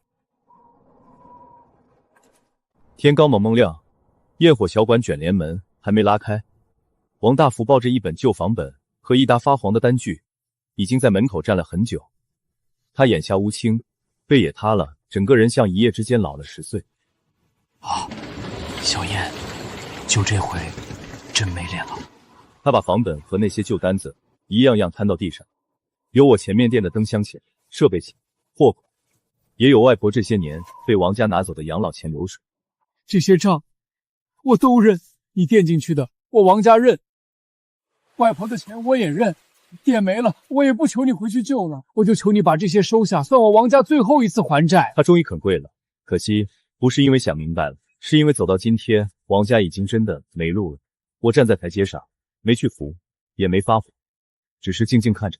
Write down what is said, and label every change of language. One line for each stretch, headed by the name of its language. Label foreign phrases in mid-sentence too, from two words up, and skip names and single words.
Chinese: 天刚蒙蒙亮，焰火小馆卷帘门还没拉開，王大福抱着一本舊房本和一沓發黃的單據，已經在門口站了很久。他眼下烏青，背也塌了，整個人像一夜之間老了10歲。啊，小燕，就這回真沒臉了。他把房本和那些舊單子一樣樣攤到地上，有我前面店的燈箱錢、設備錢、貨款，也有外婆這些年被王家拿走的養老錢流水。這些賬我都認，你墊進去的我王家認，外婆的錢我也認，店沒了我也不求你回去救了，我就求你把這些收下，算我王家最後一次還債。他終於肯跪了，可惜不是因為想明白了，是因為走到今天，王家已經真的沒路了。我站在台階上，沒去扶，也沒發火，只是靜靜看着。